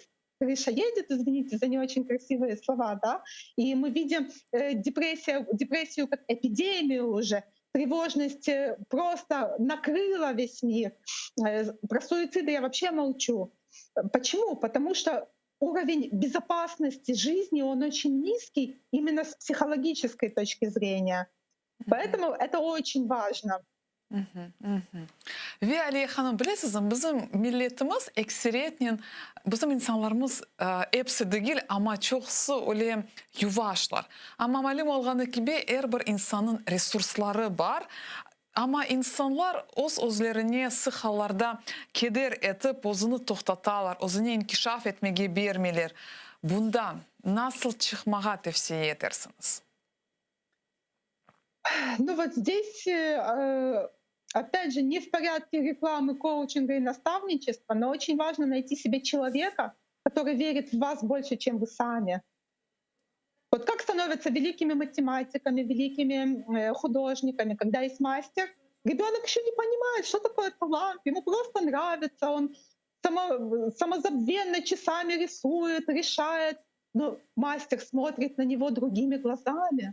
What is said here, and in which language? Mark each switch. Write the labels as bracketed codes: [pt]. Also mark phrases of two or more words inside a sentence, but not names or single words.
[ru] Крыша едет, извините за не очень красивые слова, да, и мы видим депрессию как эпидемию уже, тревожность просто накрыла весь мир. Про суициды я вообще молчу. Почему? Потому что уровень безопасности жизни, он очень низкий именно с психологической точки зрения. Поэтому это очень важно. [crh] Ve Aliye Hanım bilesizim bizim milletimiz ekseriyetle bizim insanlarımız hepsi değil ama çoğusu öyle yuvaşlar. Ama malum olduğu gibi her bir insanın resursları var. Ama insanlar özlerine sıhalarda keder etip özünü toxtatalar, özünü inkişaf etmeye bermeler. Bundan nasıl çıkmağa tavsiye edersiniz? [ru] Ну вот здесь, опять же, не в порядке рекламы, коучинга и наставничества, но очень важно найти себе человека, который верит в вас больше, чем вы сами. Вот как становятся великими математиками, великими художниками, когда есть мастер, ребенок еще не понимает, что такое талант, ему просто нравится, он самозабвенно часами рисует, решает, но мастер смотрит на него другими глазами.